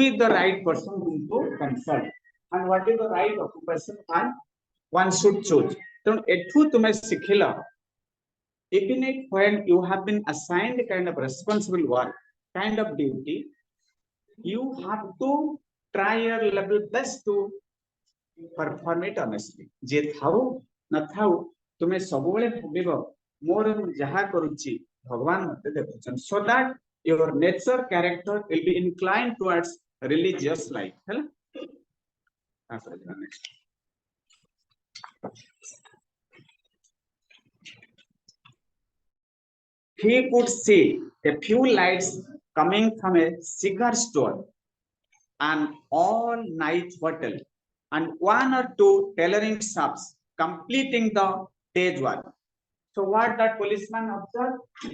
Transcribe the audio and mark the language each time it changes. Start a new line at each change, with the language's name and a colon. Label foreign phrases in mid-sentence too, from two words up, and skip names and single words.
English: is the right person to consult and what is the right occupation and one should choose
Odia: ତ ଏଠୁ ତୁମେ ଶିଖିଲ
English: even if when you have been assigned kind of responsible work kind of duty you have to try your level best to perform it honestly
Odia: ଯେ ଥାଉ ନ ଥାଉ ତୁମେ ସବୁ ବେଳେ ଭାବିବ ମୋର ଯାହା କରୁଛି ଭଗବାନ ମତେ ଦେଖୁଛନ୍ତି
English: so that your nature character will be inclined towards religious life hela next he could see a few lights coming from a cigar store an all night hotel and one or two tailoring shops completing the day's work so what that policeman observed